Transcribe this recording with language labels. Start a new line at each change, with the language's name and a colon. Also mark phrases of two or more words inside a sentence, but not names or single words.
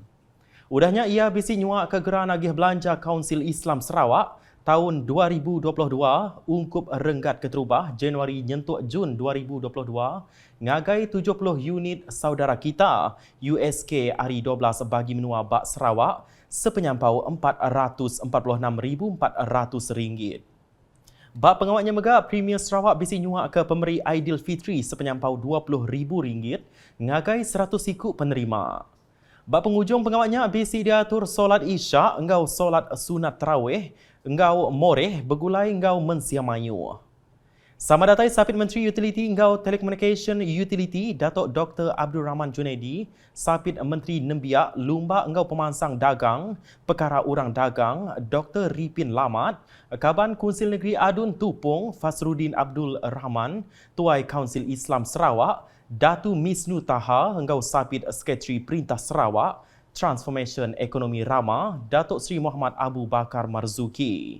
Iban: Udahnya ia bisi nyuak ke geran agih belanja Kaunsil Islam Sarawak tahun 2022 ungkup renggat keterubah Januari nyentuk Jun 2022 ngagai 70 unit saudara kita USK hari 12 bagi menua bak Sarawak sepenyampau RM446,400. Bak pengawaknya megak Premier Sarawak bisi nyuak ke pemberi Aidilfitri sepenyampau RM20,000 ngagai 100 ikut penerima. Bak penghujung pengawaknya bisi diatur solat isyak, engkau solat sunat tarawih, engkau moreh bergulai engkau mensiamayu. Sama datai Sapit Menteri Utiliti engkau Telecommunication Utility Datuk Dr. Abdul Rahman Junaidi, Sapit Menteri Nembiak Lumba engkau Pemansang Dagang, Perkara Urang Dagang Dr. Ripin Lamat, Kaban Konsil Negeri Adun Tupung Fasrudin Abdul Rahman, Tuai Kaunsil Islam Sarawak, Datu Misnu Taha engkau Sapit Sekretari Perintah Sarawak, Transformation Ekonomi Rama Datuk Seri Muhammad Abu Bakar Marzuki.